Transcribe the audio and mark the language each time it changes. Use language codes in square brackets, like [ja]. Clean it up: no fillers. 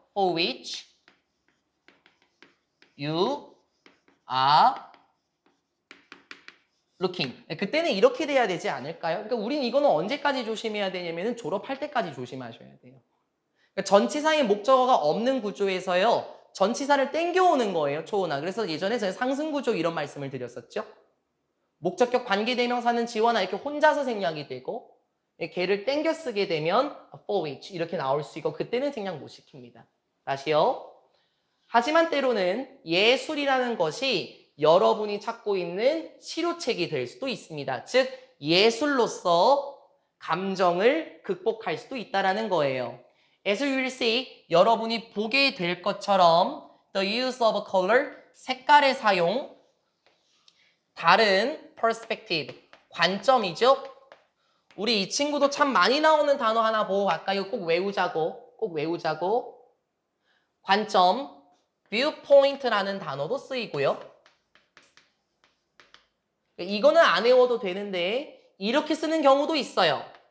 [en] For which you are looking. [ko] 그때는 이렇게 돼야 되지 않을까요? 그러니까 우린 이거는 언제까지 조심해야 되냐면은 졸업할 때까지 조심하셔야 돼요. 그러니까 전치사의 목적어가 없는 구조에서요. 전치사를 땡겨오는 거예요. 초은아. 그래서 예전에 저희 상승구조 이런 말씀을 드렸었죠. 목적격 관계대명사는 지원아 이렇게 혼자서 생략이 되고 걔를 땡겨 쓰게 되면 for which 이렇게 나올 수 있고 그때는 생략 못 시킵니다. 다시요. 하지만 때로는 예술이라는 것이 여러분이 찾고 있는 치료책이 될 수도 있습니다. 즉 예술로서 감정을 극복할 수도 있다는 거예요. [en] As you will see, [ko] 여러분이 보게 될 것처럼 [en] the use of color, [ko] 색깔의 사용, 다른 perspective, 관점이죠. 우리 이 친구도 참 많이 나오는 단어 하나 보고 갈까요? 꼭 외우자고, 꼭 외우자고. 관점, viewpoint라는 단어도 쓰이고요. 이거는 안 외워도 되는데 이렇게 쓰는 경우도 있어요.